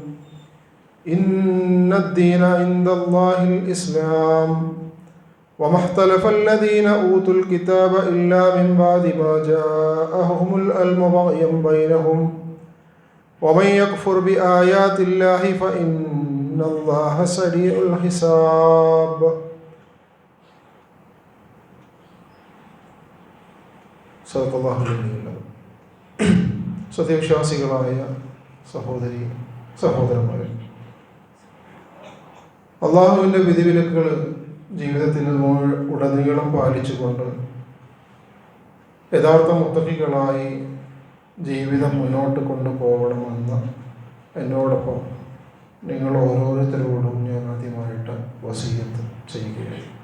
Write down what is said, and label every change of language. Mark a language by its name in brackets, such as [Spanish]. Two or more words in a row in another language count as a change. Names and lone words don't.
[Arabic] إن الدين عند الله الإسلام وما اختلف الذين أوتوا الكتاب إلا من بعد ما جاءهم العلم بغيا بينهم ومن يكفر بآيات الله فإن الله سريع الحساب صدق الله العظيم. [Malayalam] സത്യവിശ്വാസികളായ സഹോദരി സഹോദരന്മാരെ, അള്ളാഹുവിൻ്റെ വിധിവിലക്കുകൾ ജീവിതത്തിൽ ഉടനീളം പാലിച്ചുകൊണ്ട് യഥാർത്ഥ മുത്തഖികളായി ജീവിതം മുന്നോട്ട് കൊണ്ടുപോകണമെന്ന് എന്നോടൊപ്പം നിങ്ങൾ ഓരോരുത്തരോടും ഞാൻ ആദ്യമായിട്ട് വസിയത്ത് ചെയ്യുകയാണ്.